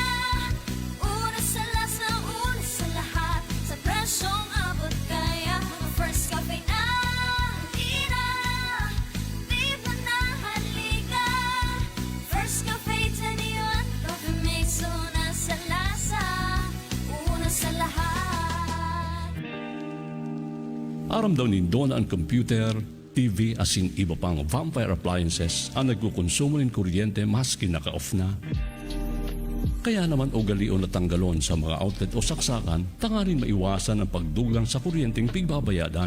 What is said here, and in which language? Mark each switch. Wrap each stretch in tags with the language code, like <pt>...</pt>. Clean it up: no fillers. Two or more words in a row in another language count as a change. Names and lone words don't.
<tl>Una sa lasa, una sa lahat, sa presyong abot kaya. Mag-First Cafe na, halina, di mo na halika. First Cafe, 21,</tl> <en>coffee mix,</en> <tl>una sa lasa, una sa lahat.</tl> <bik>Aram daw nindo na ang computer, TV asin iba pang</bik> <en>vampire appliances</en> <bik>ang nagkukonsumo ng kuryente maski naka-off na. Kaya naman ugalion na tanggalon sa mga outlet o saksakan, tanganin maiwasan ang pagdugang sa kuryenteng pigbabayadan.</bik>